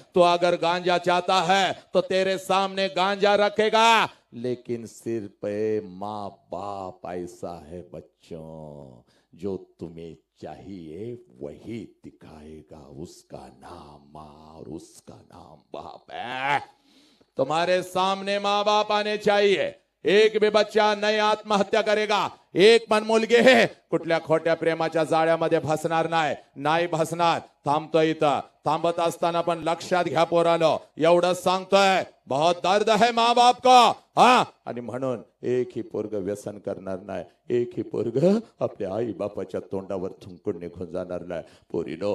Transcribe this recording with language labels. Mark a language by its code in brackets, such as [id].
[hi] तू अगर गांजा चाहता है तो तेरे सामने गांजा रखेगा. लेकिन सिर्फ माँ बाप ऐसा है बच्चों, जो तुम्हें चाहिए वही दिखाएगा. उसका नाम माँ और उसका नाम बाप है. तुम्हारे सामने माँ बाप आने चाहिए. एक भी बच्चा नहीं आत्महत्या करेगा. [mr] एक पण मुलगी है कुठल्या खोट्या प्रेमाच्या जाळ्यामध्ये फसणार नाही फसणार. थांबतोय इथं. थांबत असताना पण लक्षात घ्या पोरानो, एवढं सांगतोय, [hi] बहुत दर्द है माँ बाप को. [mr] आणि म्हणून एकही पोरग व्यसन करणार नाही. एकही पोरग आपल्या आई बापाच्या तोंडावर थुंकून निघून जाणार नाही पोरीनो.